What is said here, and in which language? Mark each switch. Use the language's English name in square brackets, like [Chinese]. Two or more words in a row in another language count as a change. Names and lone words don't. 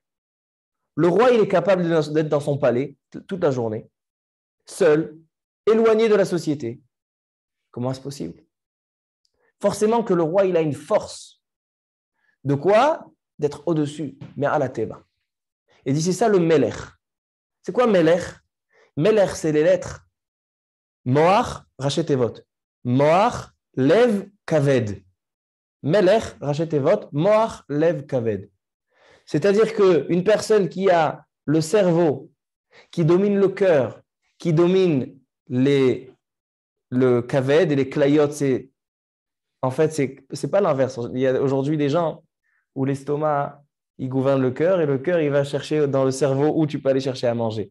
[French] Le roi, il est capable d'être dans son palais toute la journée, seul, éloigné de la société. Comment est-ce possible? Forcément que le roi, il a une force. De quoi? D'être au-dessus, mais à la teba. Et dit, c'est ça le melech. C'est quoi melech? Melech, c'est les lettres [Hebrew] מוח, ראשי תיבות. מוח, לב, כבד. מלך, ראשי תיבות, מוח, לב, כבד. [French] C'est-à-dire qu'une personne qui a le cerveau, qui domine le cœur, qui domine le Kaved et les Klayot, en fait, c'est pas l'inverse. Il y a aujourd'hui des gens où l'estomac, il gouverne le cœur et le cœur, il va chercher dans le cerveau où tu peux aller chercher à manger.